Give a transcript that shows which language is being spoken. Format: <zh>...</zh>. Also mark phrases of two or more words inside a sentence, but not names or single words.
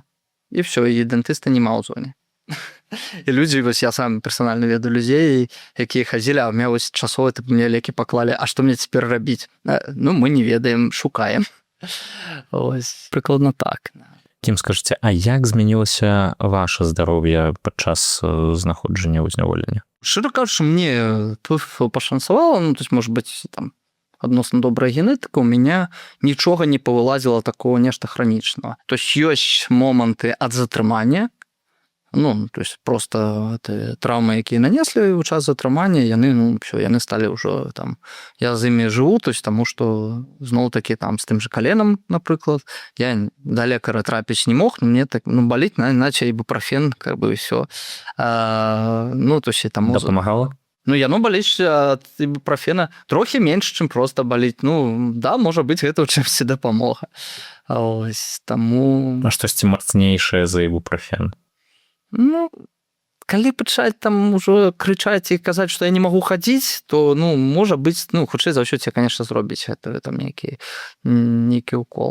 <be>І все, і дантыста няма ў зоне. І людзі, вось я сам персанальна ведаю людзей, якія хадзілі, а ў меня вось часова ты мне лекі паклалі, а што мне цяпер рабіць? Ну, мы не ведаем, шукаем. Ось, прыкладна так. Кім, скажыце, а як змянілася ваше здароўе падчас знаходжання ў зняволенні? Шчыра кажучы, мне тут пашанцавала, ну,</be> <ru>то есть, может быть,</ru> <be>там, адносна добрая генетыка,</be> <ru>у меня</ru> <be>нічога не павылазіла такого нешта хранічнага.</be> <ru>То есть,</ru> <be>ёсць моманты ад затрымання, ну,</be> <ru>то есть, просто травмы,</ru> <be>якія нанеслі ў час затрымання, яны, ну, все, яны сталі ўжо там, я з імі жыву,</be> <ru>то есть,</ru> <be>таму што зноў-такі там з тым же коленам, напрыклад, я да лекара трапіць не мог, мне так, ну, баліць,</be> <ru>иначе ібупрофен, как бы, і все. Ну, то есть,</ru> <be>таму... Дапамагала? Ну, яно баліць ад ібупрофена трохі менш, чым проста баліць. Ну, да, можа быць, гэта ў чымсьці дапамога. Ось, таму... А штосьці мацнейшае за ібупрофен? Ну, калі пачаць там ужо крычаць і казаць, што я не магу хадзіць, то, ну, можа быць, ну, хутчэй за ўсё</be> <ru>тебе, конечно,</ru> <be>зробіць гэта там нейкі укол.</be>